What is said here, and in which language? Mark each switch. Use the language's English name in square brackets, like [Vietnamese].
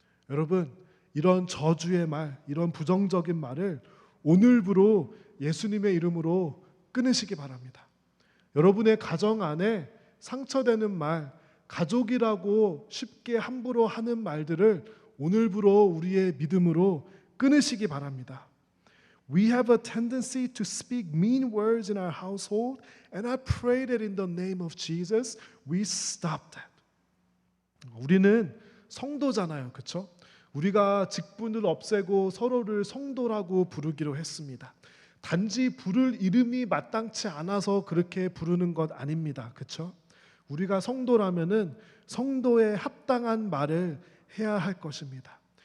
[Korean] 여러분, 이런 저주의 말, 이런 부정적인 말을 오늘부로 예수님의 이름으로 끊으시기 바랍니다. 여러분의 가정 안에 상처되는 말, 가족이라고 쉽게 함부로 하는 말들을 오늘부로 우리의 믿음으로 끊으시기 바랍니다. [English] We have a tendency to speak mean words in our household, and I pray that in the name of Jesus, we stop that. [Korean] 우리는 성도잖아요, 그렇죠? 우리가 직분을 없애고 서로를 성도라고 부르기로 했습니다. 단지 부를 이름이 마땅치 않아서 그렇게 부르는 것 아닙니다, 그렇죠? 우리가 성도라면은 성도에 합당한 말을 해야 할 것입니다.